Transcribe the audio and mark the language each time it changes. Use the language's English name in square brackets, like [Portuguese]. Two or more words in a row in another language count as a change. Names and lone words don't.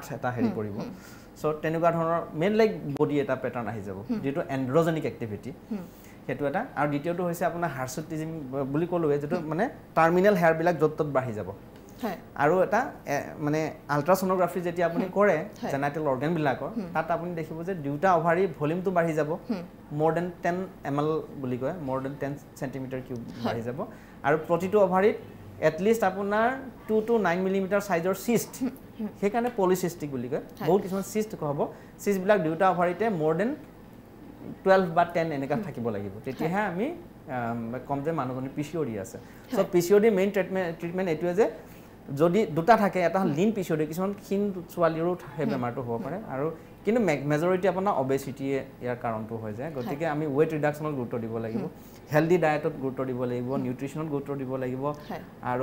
[Assamese] এটা হেৰি কৰিব সো তেনেকুৱা ধৰণৰ [English] men like body [Assamese] এটা পেটাৰ্ণ আহি যাব যেটো [English] androgenic activity [Assamese] হেতু এটা আৰু দ্বিতীয়টো হৈছে আপোনাৰ হাৰ্সুটিজম বুলি ক'লোৱে যেটো মানে [English] terminal hair [Assamese] য'ত ত'ত বাঢ়ি যাব আৰু এটা মানে আল্ট্ৰাসোনোগ্ৰাফি যেতিয়া আপুনি কৰে [English] genital organ [Assamese] তাত আপুনি দেখিব যে দুটা [English] ovary volume [Assamese] বাঢ়ি যাব [English] more than 10 ml [Assamese] বুলি কয় [English] more than 10 centimeter cube [Assamese] বাঢ়ি যাব আৰু প্ৰতিটো অভাৰীত এটলিষ্ট আপোনাৰ [English] 2 to 9 millimeter size cyst [Assamese] সেইকাৰণে পলিসিস্টিক বুলি কয় বহুত কিছুমান সিস্ট হ'ব সিস্টবিলাক দুটা অভাৰীতে [English] more than [Assamese] 12 বা 10 এনেকা থাকিব লাগিব তেতিয়াহে আমি কম যে মানুহজনী পিচিঅ'ডি আছে সো পিচিঅ'ডি [English] main treatment [Assamese] এটোৱে যে যদি দুটা থাকে এটা [English] lean PCOD [Assamese] কিছুমান ক্ষীণ ছোৱালীৰো সেই বেমাৰটো হ'ব পাৰে আৰু কিন্তু মেজৰিটি আপোনাৰ অবেচিটি ইয়াৰ কাৰণটো হৈ যায় গতিকে আমি [English] weight reduction [Assamese] গুৰুত্ব দিব লাগিব [English] healthy diet [Assamese] গুৰুত্ব দিব লাগিব নিউট্ৰিশ্যনত গুৰুত্ব দিব লাগিব আৰু